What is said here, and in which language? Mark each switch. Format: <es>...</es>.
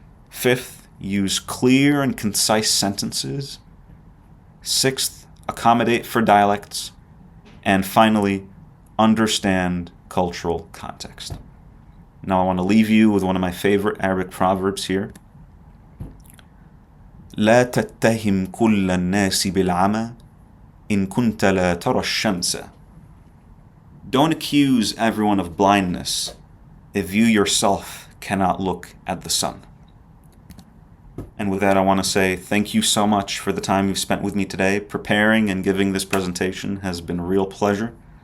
<en>Fifth, use clear and concise sentences. Sixth, accommodate for dialects. And finally, understand cultural context. Now I want to leave you with one of my favorite Arabic proverbs here.</en> <ar>لا تتهم كل الناس بالعمى إن كنت لا ترى الشمس.</ar> <en>Don't accuse everyone of blindness if you yourself cannot look at the sun. And with that, I want to say thank you so much for the time you've spent with me today. Preparing and giving this presentation has been a real pleasure.</en>